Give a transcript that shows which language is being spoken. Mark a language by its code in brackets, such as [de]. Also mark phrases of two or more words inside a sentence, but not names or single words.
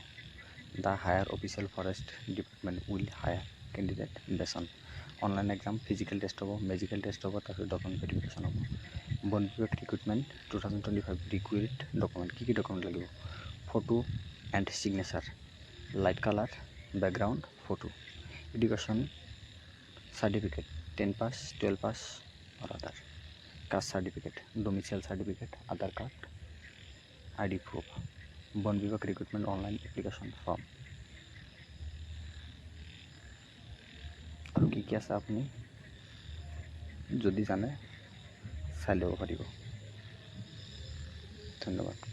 [en] The hire official forest department will hire candidate base on online exam, physical test হ'ব, medical test [as] হ'ব, তাৰপিছত [en] document verification হ'ব। [as] বন বিভাগ [en] recruitment 2025 required document, [as] কি ডকুমেণ্ট লাগিব। [en] photo and signature, light colour background photo, education certificate 10 pass 12 pass और other, caste certificate, domicile certificate, Aadhaar card, ID proof. [hi] वन विभाग [en] recruitment online application form [as] और কি আছে আপুনি যদি জানে চাই ল'ব পাৰিব। ধন্যবাদ।